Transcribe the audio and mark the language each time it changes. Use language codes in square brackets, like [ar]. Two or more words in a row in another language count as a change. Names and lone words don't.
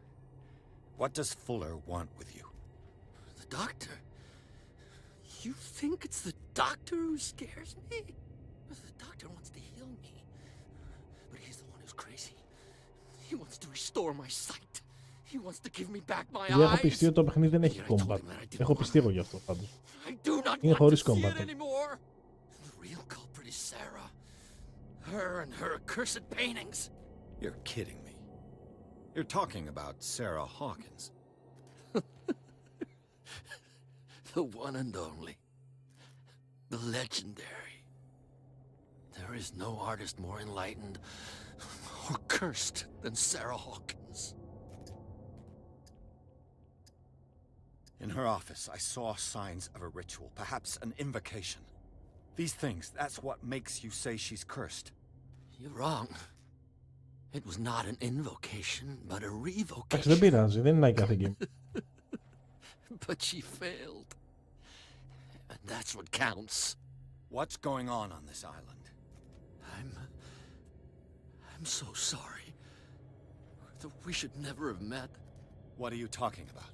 [en] What does Fuller want with you? The doctor? You think it's the doctor who scares me? The doctor wants to heal me. But he's the one who's crazy. He wants to restore my sight. He wants to give me back my eyes. [el] Έχω πιστεί ότι το παιχνίδι δεν έχει combat. Έχω πιστεί εγώ γι' αυτό πάντως. Είναι χωρίς combat. [en] The real culprit is Sarah. Her and her accursed paintings. You're kidding me. You're talking about Sarah Hawkins. The one and only. The legendary. There is no artist more enlightened or cursed than Sarah Hawkins. In her office, I saw signs of a ritual, perhaps an invocation. These things, that's what makes you say she's cursed. You're wrong. It was not an invocation, but a revocation. [el] Εντάξει, δεν πειράζει, δεν είναι κάθε game. [en] But she failed. And that's what counts. What's going on this island? I'm so sorry. We should never have met. What are you talking about?